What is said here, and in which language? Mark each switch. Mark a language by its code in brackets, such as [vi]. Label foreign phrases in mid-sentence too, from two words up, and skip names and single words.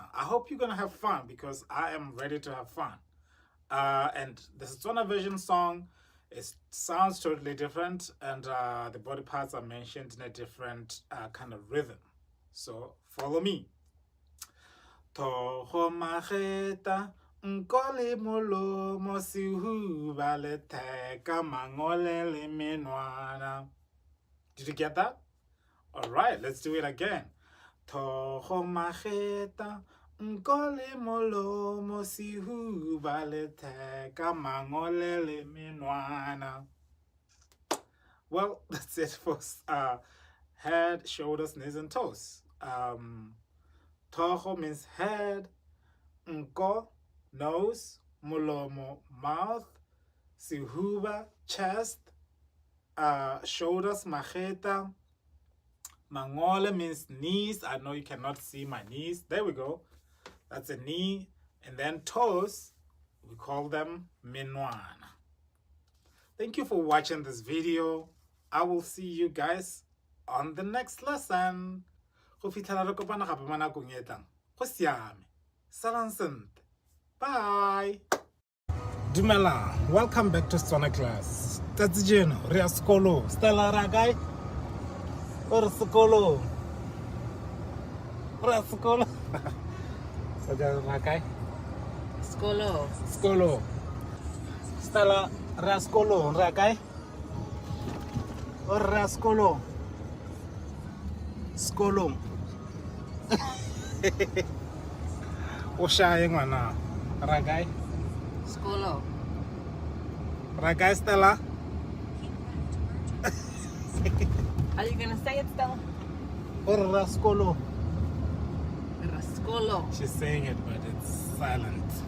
[en] I hope you're gonna have fun because I am ready to have fun. And the Setswana version song sounds totally different, and the body parts are mentioned in a different kind of rhythm. So follow me. [tn] Togo mageta nkole molomo sihuba le theka mangole le menwana. [en] Did you get that? All right, let's do it again. [tn] Togo mageta nkole molomo sihuba le theka mangole le menwana. [en] Well, that's it for head, shoulders, knees, and toes. Toho means head, nko, nose, mulomo, mouth, sihuba, chest, shoulders, mageta, mangole means knees. I know you cannot see my knees. There we go. That's a knee. And then toes, we call them menwana. Thank you for watching this video. I will see you guys on the next lesson. [tn] Go fitlhela re kopana gape mo nakong e tlang. Go siame. Salang sentle. Bye. Dumelang, [en] welcome back to Setswana Class. [tn] Tsatsi jeno re ya sekolong. Stella ra kae? O re sekolong. Re ya sekolong. Stella ra kae? Sekolong. Stella re ya sekolong. Re ya kae? O re ya sekolong. Sekolong. O shaye ngwana. Ra kae? Skolo. Ra kae Stella? [en] Are you gonna say it still? [tn] O re ya sekolong. Raskolo. [en] She's saying it, but it's silent.